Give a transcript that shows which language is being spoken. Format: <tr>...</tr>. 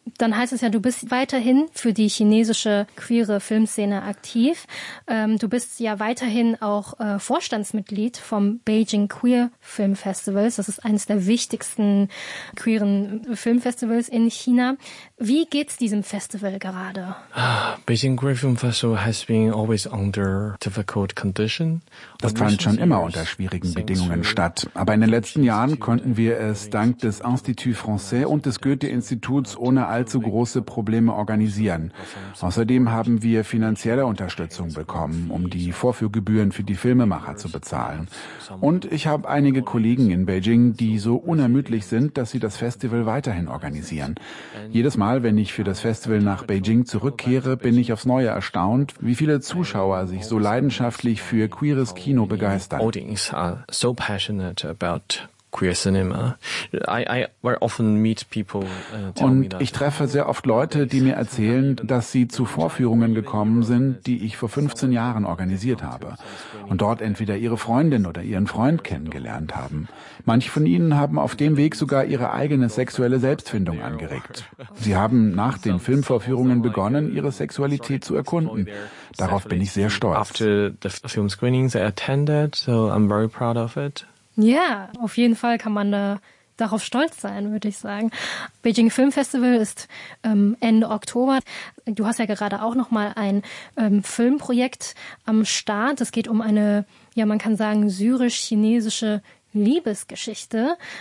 <de>Dann heißt es ja, du bist weiterhin für die chinesische queere Filmszene aktiv. Du bist ja weiterhin auch Vorstandsmitglied vom Beijing Queer Film Festivals. Das ist eines der wichtigsten queeren Filmfestivals in China. Wie geht's diesem Festival gerade?</de> <en>Beijing Queer Film Festival has been always under difficult condition.</en> <de>Das fand schon immer unter schwierigen Bedingungen statt. Aber in den letzten Jahren konnten wir es dank des Institut Français und des Goethe-Instituts ohne allzu große Probleme organisieren. Außerdem haben wir finanzielle Unterstützung bekommen, um die Vorführgebühren für die Filmemacher zu bezahlen. Und ich habe einige Kollegen in Beijing, die so unermüdlich sind, dass sie das Festival weiterhin organisieren. Jedes Mal, wenn ich für das Festival nach Beijing zurückkehre, bin ich aufs Neue erstaunt, wie viele Zuschauer sich so leidenschaftlich für queeres Kino begeistern.</de> <en>Audience are so passionate about queer cinema. I often meet people.</en> <de>Und ich treffe sehr oft Leute, die mir erzählen, dass sie zu Vorführungen gekommen sind, die ich vor 15 Jahren organisiert habe und dort entweder ihre Freundin oder ihren Freund kennengelernt haben. Manche von ihnen haben auf dem Weg sogar ihre eigene sexuelle Selbstfindung angeregt. Sie haben nach den Filmvorführungen begonnen, ihre Sexualität zu erkunden. Darauf bin ich sehr stolz.</de> <en>After the film screenings I attended, so I'm very proud of it.</en> <de>Ja, auf jeden Fall kann man darauf stolz sein, würde ich sagen. Beijing Film Festival ist Ende Oktober. Du hast ja gerade auch noch mal ein Filmprojekt am Start. Es geht um eine, ja, man kann sagen, syrisch-chinesische Liebesgeschichte.</de>